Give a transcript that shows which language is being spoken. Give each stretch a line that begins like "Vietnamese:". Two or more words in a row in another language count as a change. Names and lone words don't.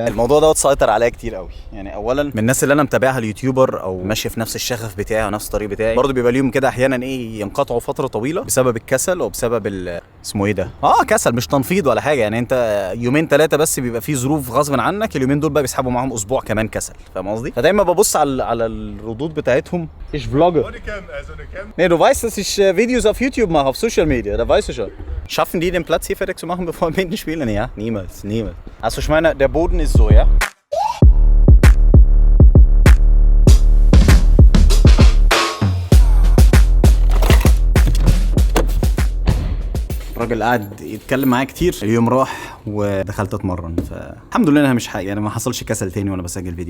Arabic: يعني الموضوع ده سيطر عليا كتير قوي. يعني اولا من الناس اللي انا متابعها اليوتيوبر او ماشيه في نفس الشغف بتاعي ونفس الطريق بتاعي، برضه بيبقى ليهم كده احيانا ايه ينقطعوا فتره طويله بسبب الكسل او بسبب اسمه ايه ده كسل، مش تنفيض ولا حاجه. يعني انت يومين 3 بس بيبقى فيه ظروف غصب عنك، اليومين دول بقى بيسحبوا معاهم اسبوع كمان كسل. فاهم قصدي؟ فدايما ببص على الردود بتاعتهم. ايش فلوجر
German: nee, du weißt, dass ich Videos auf YouTube mache, auf Social Media, da weißt du schon. Schaffen die den Platz hier fertig zu machen, bevor wir mitten spielen? Ja, niemals. Also ich meine, der Boden ist so, ja?
Arabic: الراجل قاعد يتكلم معايا كتير. اليوم راح ودخلت اتمرن، فالحمد لله انها مش حاجه يعني ما حصلش كسل تاني وانا بسجل فيديو.